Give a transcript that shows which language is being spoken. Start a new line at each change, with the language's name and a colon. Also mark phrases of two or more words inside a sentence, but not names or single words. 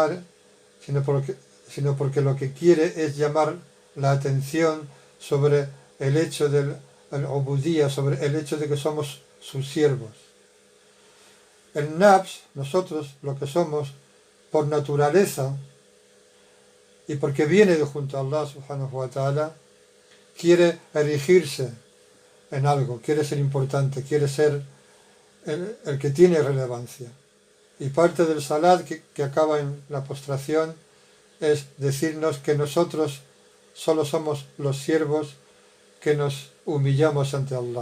Spanish: es llamar la atención sobre el hecho del ubudía, sobre el hecho de que somos sus siervos. El nafs, nosotros lo que somos por naturaleza y porque viene de junto a Allah
Arabic: سبحانه وتعالى,
Spanish: quiere erigirse en algo, quiere ser importante, quiere ser el que tiene relevancia. Y parte del salat que acaba en la postración es decirnos que nosotros solo somos los siervos que nos humillamos ante Allah.